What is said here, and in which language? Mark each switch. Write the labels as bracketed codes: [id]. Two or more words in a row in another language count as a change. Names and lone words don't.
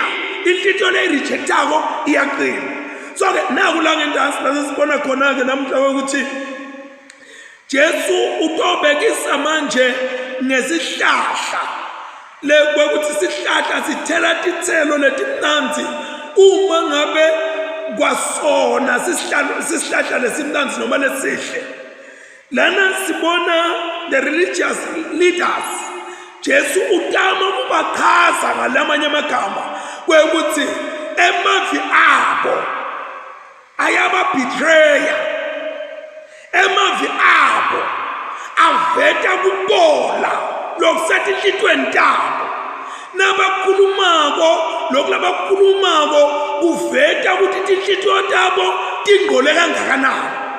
[ss] Inhlitiyo le-rejectako iyaqina. So-ke naku la ngendansi lasesibona khona-ke namhla ukuthi Jesu utobekisa manje ngesihlahla kwekuthi isihlahla sithela tithelo letimnanzi uma ngabe kwasona sisihlahla lesimnanzi noma lesihle. Lana sibona [en] the religious leaders [ss] Jesu utama kubachaza ngalamanye amagama kwekuthi emavi abo ayababetreya, emavi abo aveta kubola lokusathi inhlitweni tabo, nabakhulumako lokhu labakhulumako kuveta ukuthi inhlityo tabo tingqole kangakanani.